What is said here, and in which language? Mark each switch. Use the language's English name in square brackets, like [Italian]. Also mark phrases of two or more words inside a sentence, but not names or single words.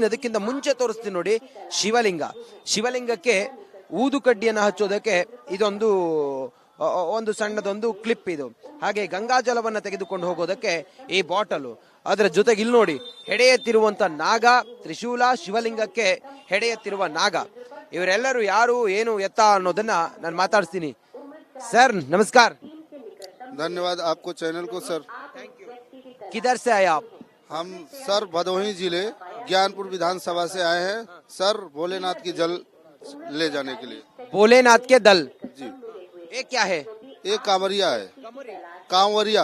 [Kannada] ಅದಕ್ಕಿಂತ ಮುಂಚೆ ತೋರಿಸ್ತೀನಿ ನೋಡಿ, ಶಿವಲಿಂಗಕ್ಕೆ ಊದು ಕಡ್ಡಿಯನ್ನು ಹಚ್ಚೋದಕ್ಕೆ ಇದೊಂದು ಒಂದು ಸಣ್ಣದೊಂದು ಕ್ಲಿಪ್ ಇದು. ಹಾಗೆ ಗಂಗಾಜಲವನ್ನ ತೆಗೆದುಕೊಂಡು ಹೋಗೋದಕ್ಕೆ ಈ ಬಾಟಲು, ಅದರ ಜೊತೆಗೆ ಇಲ್ಲಿ ನೋಡಿ ಹೆಡೆಯೆತ್ತಿರುವಂತ ನಾಗ, ತ್ರಿಶೂಲ, ಶಿವಲಿಂಗಕ್ಕೆ ಹೆಡೆಯೆತ್ತಿರುವ ನಾಗ. ಇವರೆಲ್ಲರೂ ಯಾರು, ಏನು ಎತ್ತ ಅನ್ನೋದನ್ನ ನಾನು ಮಾತಾಡ್ತೀನಿ. ಸರ್ ನಮಸ್ಕಾರ. [Hindi] धन्यवाद आपको चैनल को सर। किधर से आए आप? हम सर भदोही जिले ज्ञानपुर विधानसभा से आए हैं सर, भोलेनाथ की जल ले जाने के लिए। भोलेनाथ के दल जी। ये क्या है? एक कांवरिया है, कांवरिया।